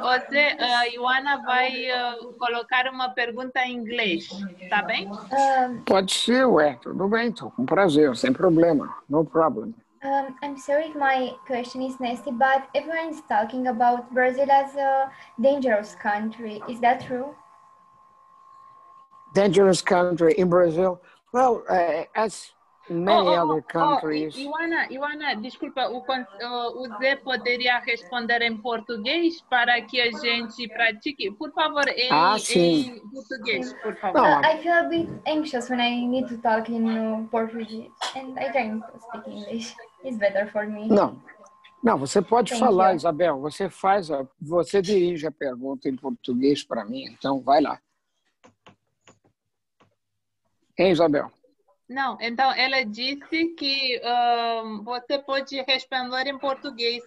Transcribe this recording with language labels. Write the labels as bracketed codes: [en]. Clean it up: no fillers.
[pt] Você, Ioana, vai colocar uma pergunta em inglês, tá bem? Pode ser, tudo bem, então, com prazer, sem problema, [en] no problem. I'm sorry if my question is nasty, but everyone is talking about Brazil as a dangerous country. Is that true? Dangerous country in Brazil? Well, as many other countries. [pt] Ioana, desculpa, o Zé poderia responder em português para que a gente pratique? Por favor, em português, por favor. [en] I feel a bit anxious when I need to talk in Portuguese, and I try to speak English. It's better for me. [pt] Não, você pode falar, Isabel. Você dirige a pergunta em português para mim, então vai lá. Hein, Isabel? Não, então ela disse que você pode responder em português.